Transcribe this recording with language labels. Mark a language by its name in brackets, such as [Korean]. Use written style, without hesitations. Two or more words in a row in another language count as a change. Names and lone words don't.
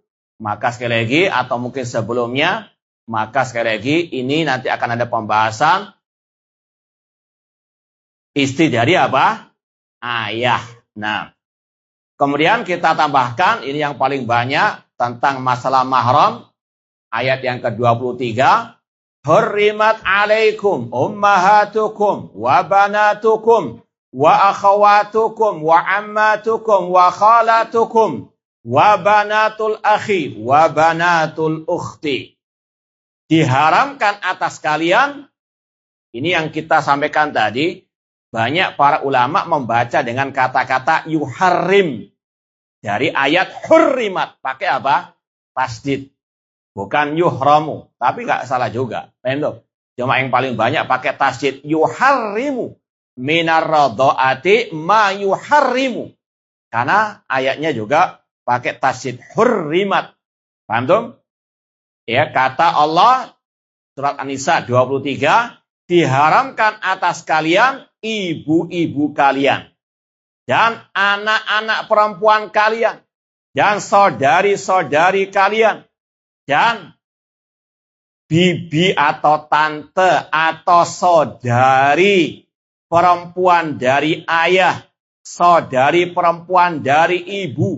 [Indonesian] Maka sekali lagi, atau mungkin sebelumnya, maka sekali lagi ini nanti akan ada pembahasan istri dari apa? Ayah. Nah, kemudian kita tambahkan, ini yang paling banyak, tentang masalah mahram. Ayat yang ke-23. [Arabic] حرمت عليكم أمهاتكم وبناتكم وأخواتكم وعماتكم وخالاتكم وبنات الأخ وبنات الأخت. [Indonesian] Diharamkan atas kalian, ini yang kita sampaikan tadi, banyak para ulama membaca dengan kata-kata yuharrim. Dari ayat hurrimat, pakai apa? Tasdid. Bukan yuhramu, tapi nggak salah juga. Cuma yang paling banyak pakai tasdid [Arabic] يحرم من الرضاعة ما يحرم. [Indonesian] Karena ayatnya juga pakai tasdid hurrimat. Paham tuh? Ya, kata Allah surat An-Nisa 23, diharamkan atas kalian ibu-ibu kalian dan anak-anak perempuan kalian dan saudari-saudari kalian dan bibi atau tante atau saudari perempuan dari ayah, saudari perempuan dari ibu.